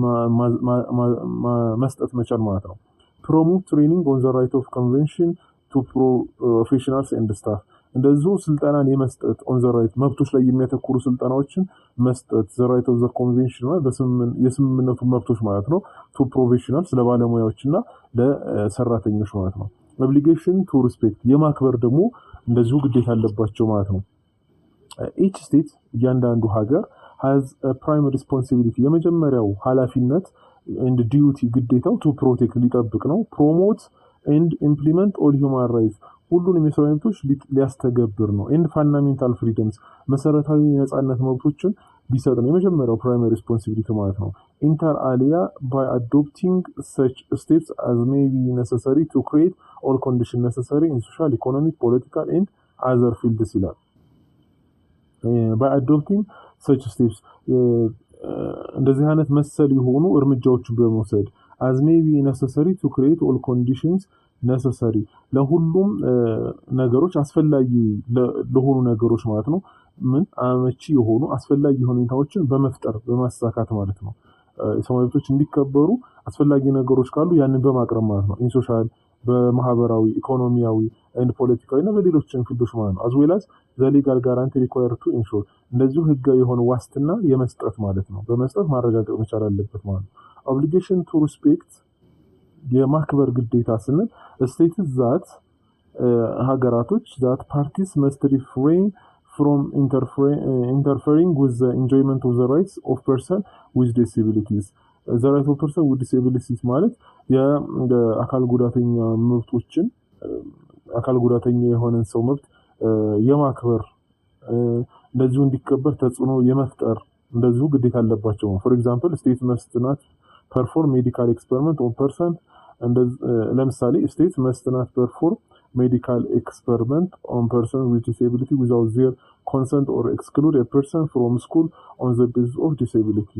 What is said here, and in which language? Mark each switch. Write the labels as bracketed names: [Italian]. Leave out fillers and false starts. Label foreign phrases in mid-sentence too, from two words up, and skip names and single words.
[Amharic] መስጠት መቻል ማለት ነው [English] promote training on the right of convention to professionals and staff [Amharic] እንደዚሁ ስልጠናን የመስጠት [English] on the right [Amharic] መብቶች ላይ የሚያተኩሩ ስልጠናዎችን መስጠት [English] the right of the convention [Amharic] ማለት የስምምነቱ መብቶች ማለት ነው [English] to professionals [Amharic] ለባለሙያዎችና ለሰራተኞች ማለት ነው [English] obligation to respect [Amharic] የማክበር ደግሞ እንደዚሁ ግዴታ አለባቸው ማለት ነው each state እያንዳንዱ ሀገር [English] has a primary responsibility [Amharic] የመጀመሪያው ኃላፊነት [English] and duty [Amharic] ግዴታው [English] to protect [Amharic] ሊጠብቅ ነው [English] promote and implement all human rights [Amharic] ሁሉንም የሰው መብቶች ሊያስተገብር ነው [English] and fundamental freedoms [Amharic] መሰረታዊ የነጻነት መብቶችን ሊሰጥ ነው የመጀመሪያው [English] primary responsibility [Amharic] ማለት ነው [English] inter alia by adopting such states as may be necessary to create all conditions necessary in social economic political and other fields ይላል by adopting such steps [Amharic] እንደዚህ አይነት መሰል የሆኑ እርምጃዎችን በመውሰድ [English] as may be necessary to create all conditions necessary [Amharic] ለሁሉም ነገሮች አስፈላጊ ለሆኑ ነገሮች ማለት ነው ምን አመቺ የሆኑ አስፈላጊ ሁኔታዎችን በመፍጠር በማሳካት ማለት ነው የሰብአዊ መብቶች እንዲከበሩ አስፈላጊ ነገሮች ካሉ ያንን በማቅረብ ማለት ነው። ኢንሶሻል በማህበራዊ ኢኮኖሚያዊ ኤንድ ፖለቲካዊ እና በሌሎችም ፊልዶች ማለት ነው። [English] as well as the legal guarantee require to ensure [Amharic] እንደዚሁ ህጋዊ የሆነ ዋስትና የመስጠት ማለት ነው። በመስጠት ማረጋገጥ መቻል አለበት ማለት ነው። [English] obligation to respect [Amharic] የማክበር ግዴታ ስንል [English] states that [Amharic] ሀገራቶች [English] that parties must refrain from interfering with the enjoyment of the rights of person with disabilities. The right of person with disabilities [Amharic] ማለት የአካል ጉዳተኛ መብቶችን አካል ጉዳተኛ የሆነን ሰው መብት የማክበር እንደዚሁ እንዲከበር ተጽዕኖ የመፍጠር እንደዚሁ ግዴታ አለባቸው። [English] for example state must not perform medical experiment on person ለምሳሌ state must not perform medical experiment on person with disability without their consent or exclude a person from school on the basis of disability.